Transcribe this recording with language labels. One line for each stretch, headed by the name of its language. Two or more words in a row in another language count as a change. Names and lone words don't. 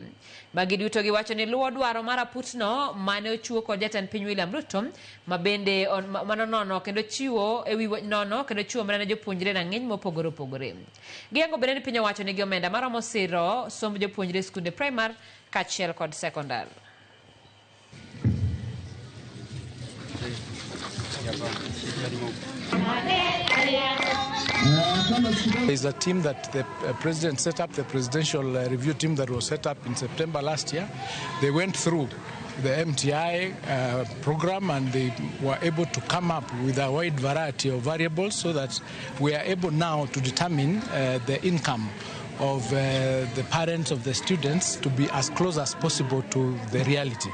Luo (Kenya and Tanzania): Magi duto giwacho ni luwo dwaro mar raputno mane ochiwo kod jatend piny William Ruto ma bende manono kendo chiwo ewi nono kendo chiwo omenda ne jopuonjre rang'iny mopogore opogore. Giyango bende ni piny owacho nigi omenda maromo siro somb jopuonjre skunde primar kaachiel kod sekondar.
English: There's a team that the president set up, the presidential review team that was set up in September last year. They went through the MTI program and they were able to come up with a wide variety of variables so that we are able now to determine the income of the parents of the students to be as close as possible to the reality.